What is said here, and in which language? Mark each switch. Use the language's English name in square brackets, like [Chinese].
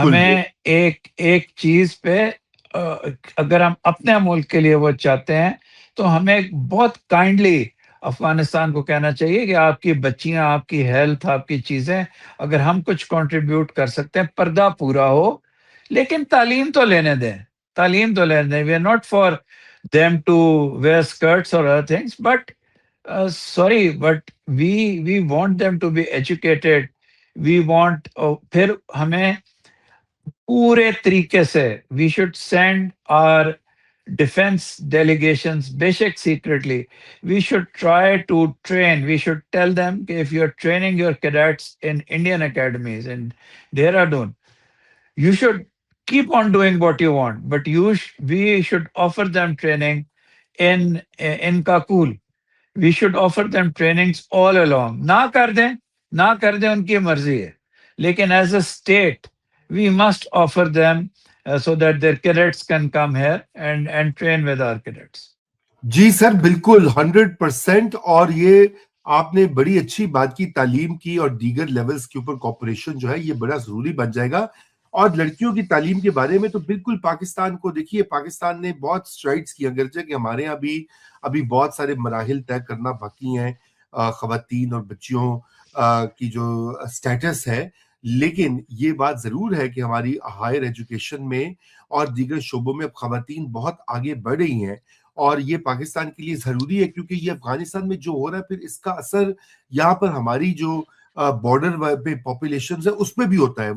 [Urdu] ہمیں ایک چیز پہ اگر ہم اپنے ملک کے لیے وہ چاہتے ہیں تو ہمیں بہت کائنڈلی افغانستان کو کہنا چاہیے کہ آپ کی بچیاں، آپ کی ہیلتھ، آپ کی چیزیں، اگر ہم کچھ کنٹریبیوٹ کر سکتے ہیں، پردہ پورا ہو لیکن تعلیم تو لینے دیں. تعلیم تو لینے دیں. [English] We are not for them to wear skirts or other things, but sorry, but we want them to be educated. We want [Urdu] پھر ہمیں پورے طریقے سے [English] we should send our defense delegations basic secretly. We should try to train. We should tell them that if you're training your cadets in Indian academies in Dehradun, you should keep on doing what you want, but we should offer them training in Kakul. We should offer them trainings all along. [Urdu] نہ کر دیں ان کی مرضی ہے, [English] لیکن as a state we must offer them so that their cadets can come here and train with our cadets. [Urdu] جی سر بالکل 100%. اور یہ آپ نے بڑی اچھی بات کی, تعلیم کی اور دیگر لیولز کے اوپر کوپریشن جو ہے یہ بڑا ضروری بن جائے گا. اور لڑکیوں کی تعلیم کے بارے میں تو بالکل پاکستان کو دیکھیے, پاکستان نے بہت سٹرائڈز کی, اگرچہ کہ ہمارے یہاں ابھی بہت سارے مراحل طے کرنا باقی ہیں خواتین اور بچیوں کی جو سٹیٹس ہے, لیکن یہ بات ضرور ہے کہ ہماری ہائر ایجوکیشن میں اور دیگر شعبوں میں اب خواتین بہت آگے بڑھ رہی ہیں, اور یہ پاکستان کے لیے ضروری ہے, کیونکہ یہ افغانستان میں جو ہو رہا ہے پھر اس کا اثر یہاں پر ہماری جو بارڈر پہ پاپولیشن ہے اس پہ بھی ہوتا ہے.